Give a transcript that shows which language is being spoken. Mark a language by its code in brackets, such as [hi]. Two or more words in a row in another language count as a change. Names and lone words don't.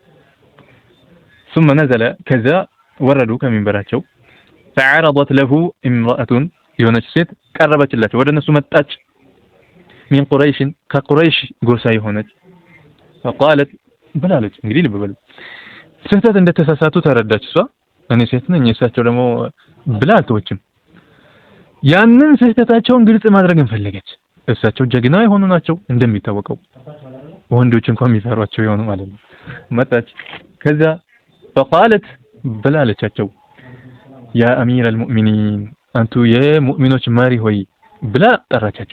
[ar] ثم نزل كذا [am] ወረዱ ከሚንበራቸው [ar] فعرضت له امرأة [am] የሆነች ሴት ቀረበችላቸው ወደ እነሱ መጣች [ar] من قريش [am] ከቁረይሽ ጎሳ የሆነች فقالت ብላለች እንግዲህ ልብ በሉ ስህተት እንደተሳሳቱ ተረዳች እሷ እኔ ሴት ነኝ እሳቸው ደግሞ ብላልቶችም ያንን ስህተታቸውን ግልጽ ማድረግን ፈለገች እሳቸው ጀግና የሆኑ ናቸው እንደሚታወቀው ወንዶች እንኳን የሚፈሯቸው የሆኑ ማለት ነው መጣች ከዛ فقالت ብላለቻቸው [ar] يا أمير المؤمنين [am] አንቱ የሙእሚኖች መሪ ሆይ ብላ ጠራቻቸው